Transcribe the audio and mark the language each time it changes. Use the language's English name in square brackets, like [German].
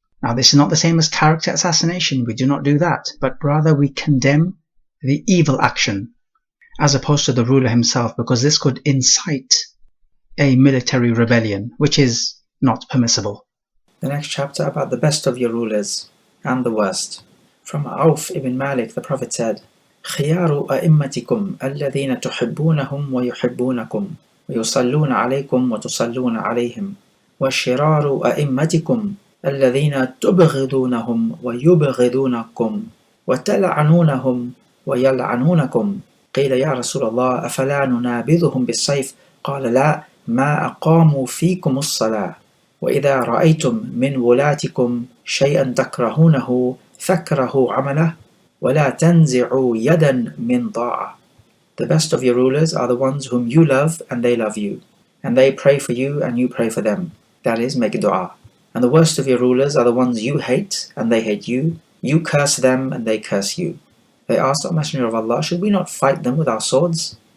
[English] Now, this is not the same as character assassination. We do not do that, but rather we condemn the evil action as opposed to the ruler himself, because this could incite a military rebellion, which is not permissible. The next chapter about the best of your rulers and the worst. From Auf ibn Malik, the Prophet said, [Arabic] خِيَارُ أَئِمَّتِكُمْ الَّذِينَ تُحِبُّونَهُمْ وَيُحِبُّونَكُمْ وَيُصَلُّونَ عَلَيْكُمْ وَتُصَلُّونَ عَلَيْهِمْ وَشِرَارُ أَئِمَّتِكُمْ الَّذِينَ تُبْغِضُونَهُمْ وَيُبْغِضُونَكُمْ وَتَلْعَنُونَهُمْ وَيَلْعَنُونَكُمْ قِيلَ يَا رَسُولَ اللَّهِ أَفَلَا نُنَابِذُهُمْ بِالسَّيْفِ قَالَ لَا مَا أَقَامُوا فِيكُمُ الصَّلَاةَ وَإِذَا رَأَيْتُمْ مِنْ وُلَاتِكُمْ شَيْئًا تَكْرَهُونَهُ فَاكْرَهُوا عَمَلَهُ وَلَا تَنْزِعُوا يَدًا مِنْ طَاعَةٍ. [English] The best of your rulers are the ones whom you love and they love you, and they pray for you and you pray for them. That is, make dua. And the worst of your rulers are the ones you hate and they hate you. You curse them and they curse you. They asked, O Messenger of Allah, should we not fight them with our swords?